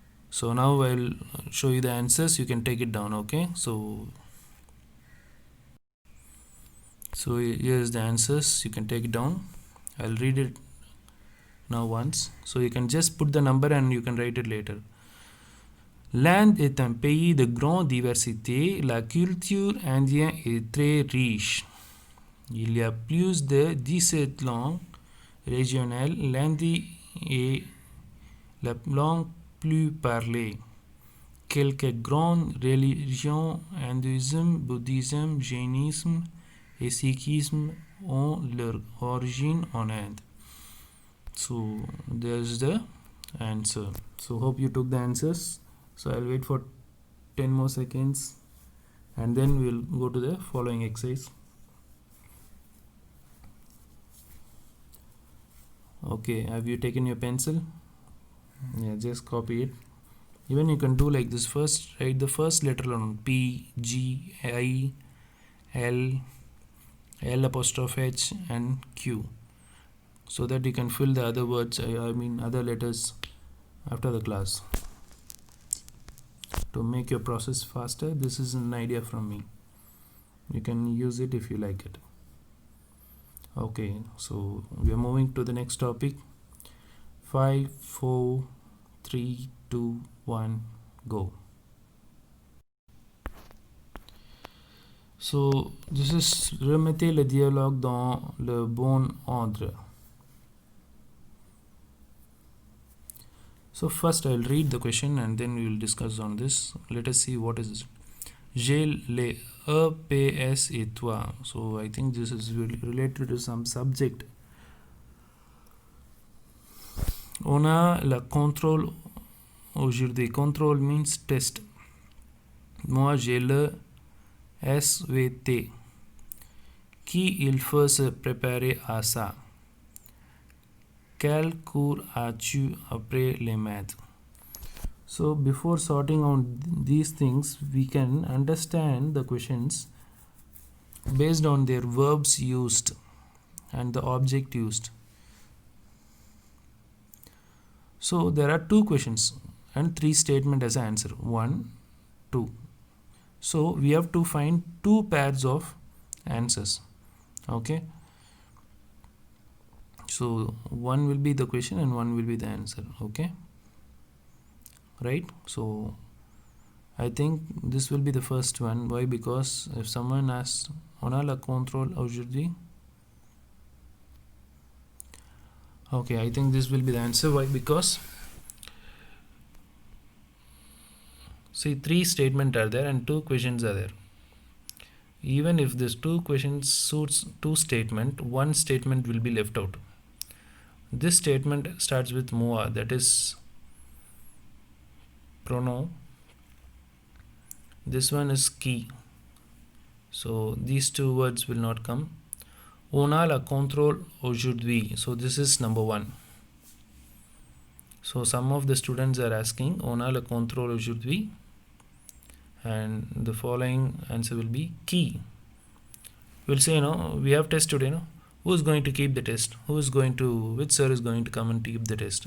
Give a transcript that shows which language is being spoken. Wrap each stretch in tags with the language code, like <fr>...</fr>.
<en>So now I'll show you the answers. You can take it down. Okay, so here's the answers. You can take it down. I'll read it now once, so you can just put the number and you can write it later.</en> <fr>L'Inde est un pays de grande diversité. La culture indienne est très riche. Il y a plus de 17 langues régionales. L'hindi est la langue plus parlée. Quelques grandes religions, hindouisme, bouddhisme, jainisme et sikhisme ont leur origine en Inde.</fr> <en>So there's the answer. So hope you took the answers. So I'll wait for 10 more seconds and then we'll go to the following exercise. Okay, have you taken your pencil? Yeah, just copy it. Even you can do like this. First write the first letter on P, G, I, L, L apostrophe H and Q, so that you can fill the other words, other letters after the class. To make your process faster, this is an idea from me. You can use it if you like it. Okay, so we are moving to the next topic. 5, 4, 3, 2, 1, go. So this is</en> <fr>remettez le dialogue dans le bon ordre.</fr> <en>So first I'll read the question and then we will discuss on this. Let us see what is it.</en> <fr>J'ai les EPS et toi.</fr> <en>So I think this is related to some subject.</en> <fr>On a la contrôle aujourd'hui.</fr> <en>Contrôle means test.</en> <fr>Moi j'ai le SVT. Qui il faut se préparer à ça? Quel cours as-tu après les maths?</fr> <en>So before sorting out these things, we can understand the questions based on their verbs used and the object used. So there are 2 questions and 3 statements as an answer. 1, 2. So we have to find 2 pairs of answers. Okay. So one will be the question and one will be the answer. Okay. Right. So I think this will be the first one. Why? Because if someone asks</en> <fr>on a la contrôle aujourd'hui.</fr> <en>Okay, I think this will be the answer. Why? Because see, 3 statements are there and 2 questions are there. Even if this 2 questions suits 2 statements, 1 statement will be left out. This statement starts with moi, that is pronoun. This one is qui. So these 2 words will not come.</en> <fr>On a la contrôle aujourd'hui.</fr> <en>So this is number 1. So some of the students are asking</en> <fr>on a la contrôle aujourd'hui,</fr> <en>and the following answer will be qui. We'll say, we have test today, who is going to keep the test? Which sir is going to come and keep the test?</en>